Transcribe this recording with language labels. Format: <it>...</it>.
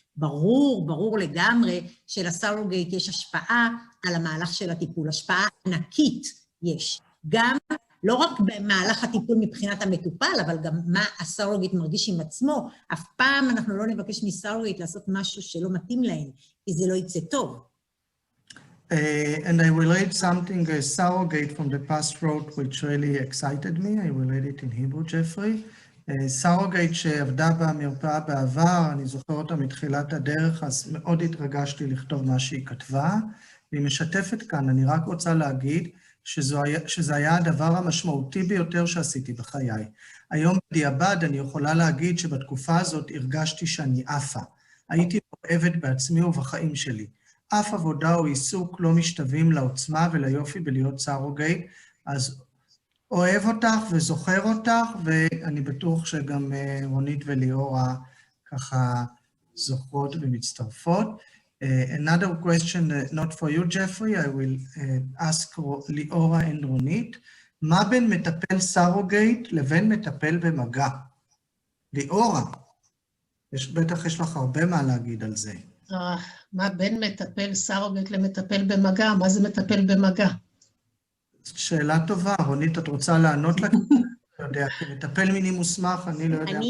<he>ברור לגמרי שלסרוגייט יש השפעה על המהלך של הטיפול, השפעה ענקית יש. גם, לא רק במהלך הטיפול מבחינת המטופל, אבל גם מה הסרוגייט מרגיש עם עצמו. אף פעם אנחנו לא נבקש מסרוגייט לעשות משהו שלא מתאים להם, כי זה לא יצא טוב.</he> <en>And I will read something a surrogate from the past wrote, which really excited me. I will read it in Hebrew, Jeffrey.</en> <he>סרוגייט שעבדה במרפאה בעבר, אני זוכר אותה מתחילת הדרך, אז מאוד התרגשתי לכתוב מה שהיא כתבה. והיא משתפת כאן, אני רק רוצה להגיד שזה היה הדבר המשמעותי ביותר שעשיתי בחיי. היום בדיעבד אני יכולה להגיד שבתקופה הזאת הרגשתי שאני עפה. הייתי אוהבת בעצמי ובחיים שלי. אף עבודה או עיסוק לא משתווים לעוצמה וליופי בלהיות סרוגייט, אז אוהב אותך וזוכר אותך, ואני בטוח שגם רונית וליאורה ככה זוכרות ומצטרפות.</he> <en>Another question, not for you, Jeffrey, I will ask ליאורה and רונית,</en> <he>מה בין מטפל סרוגייט לבין מטפל במגע? ליאורה, בטח יש לך הרבה מה להגיד על זה. מה בין מטפל סרוגייט למטפל במגע? מה זה מטפל במגע? שאלה טובה, רונית, את רוצה לענות לה? לא יודע, כמטפל מיני מוסמך, אני לא יודע.</he>